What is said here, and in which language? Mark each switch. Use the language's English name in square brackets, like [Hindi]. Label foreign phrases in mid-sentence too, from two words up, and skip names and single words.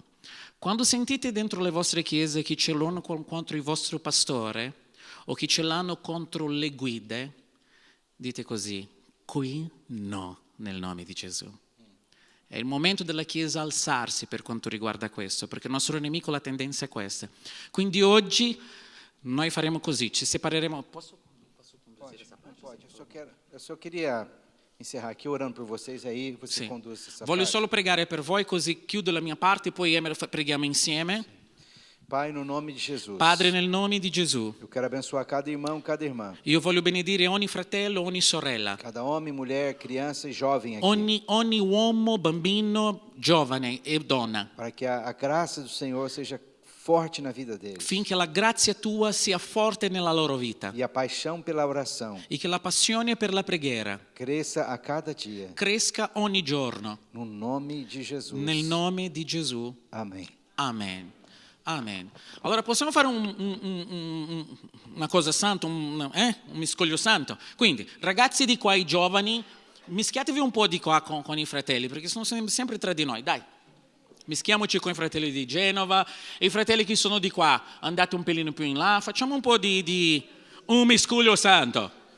[Italian] Quando sentite dentro le vostre chiese che ce l'hanno contro il vostro pastore o che ce l'hanno contro le guide, dite così: qui no, nel nome di Gesù. È il momento della Chiesa alzarsi per quanto riguarda questo, perché il nostro nemico la tendenza è questa. Quindi oggi noi faremo così, ci separeremo. Posso [Portuguese] Pode. Eu só queria encerrar aqui orando por vocês, aí você [Italian] Sì. [Portuguese] conduz essa [Italian] Voglio [Portuguese] parte. [Italian] solo pregare per voi, così chiudo la mia parte, poi preghiamo insieme. [Portuguese] Sì. Pai, no nome di Gesù. [Italian] Padre, nel nome di Gesù, [Portuguese] Eu quero abençoar cada irmão, cada irmã. [Italian] io voglio benedire ogni fratello, ogni sorella, [Portuguese] Cada homem, mulher, criança e jovem aqui. [Italian] ogni uomo, bambino, giovane e donna, [Portuguese] Para que a graça do Senhor seja forte na vida deles. [Italian] finché la grazia tua sia forte nella loro vita [Portuguese] E a paixão pela oração [Italian] e che la passione per la preghiera [Portuguese] cresça a cada dia. [Italian] cresca ogni giorno. [Portuguese] No nome de Jesus. [Italian] Nel nome di Gesù. [Portuguese] Amém. [Italian] Amen. Amen. Allora possiamo fare una cosa santa, un miscuglio santo. Quindi, ragazzi di qua, i giovani, mischiatevi un po' di qua con i fratelli, perché sono sempre tra di noi. Dai, mischiamoci con i fratelli di Genova, e i fratelli che sono di qua, andate un pelino più in là, facciamo un po' di un miscuglio santo.